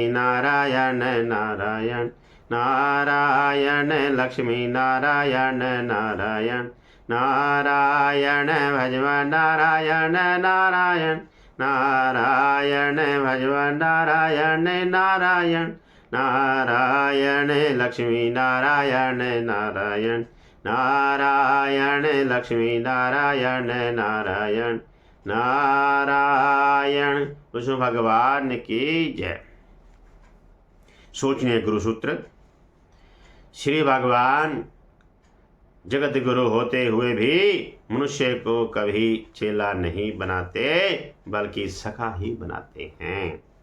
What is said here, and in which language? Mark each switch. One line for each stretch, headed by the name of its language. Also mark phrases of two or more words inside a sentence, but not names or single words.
Hindi: नारायण नारायण नारायण, लक्ष्मी नारायण नारायण नारायण, भजवन नारायण नारायण नारायण, भजवन नारायण नारायण नारायण, लक्ष्मी नारायण नारायण नारायण, लक्ष्मी नारायण नारायण नारायण। विष्णु भगवान की जय। सोचनीय गुरु सूत्र। श्री भगवान जगत गुरु होते हुए भी मनुष्य को कभी चेला नहीं बनाते, बल्कि सखा ही बनाते हैं।